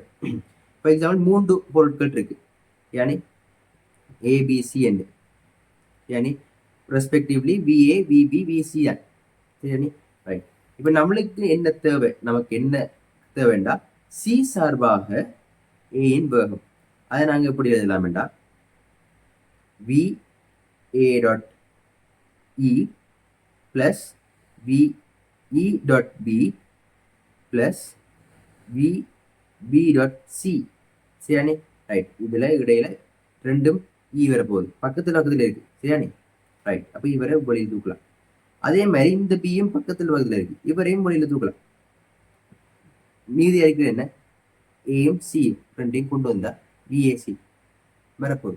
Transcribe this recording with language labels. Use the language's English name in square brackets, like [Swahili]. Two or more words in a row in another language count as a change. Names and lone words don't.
[English] for example [Tamil] 3 பொருட்கள் இருக்கு, யானி ஏபிசி என்று, யானி ரெஸ்பெக்டிவ்லி விஏ விபி விசிஎன். சரி, ரைட். இப்போ நம்மளுக்கு என்ன தேவை? நமக்கு என்ன தேவைண்டா சி சார்பாக ஏயின் வேகம். அதை நாங்கள் எப்படி எழுதலாம்டா, [English] வி A dot E plus V E dot B plus V B dot C. [Tamil] சரியானே, ரைட். இதுல இடையில ரெண்டும் ஈ வர போகுது, பக்கத்துல இருக்கு. சரியானே, ரைட். அப்ப இவரை வெளியில் தூக்கலாம். அதே மாதிரி இந்த பியும் பக்கத்துல இருக்கு, இவரையும் வெளியில தூக்கலாம். மீதி இருக்கிற என்ன, ஏயும் சியும் ரெண்டையும் கொண்டு வந்தா விஏசி வரப்போகுது.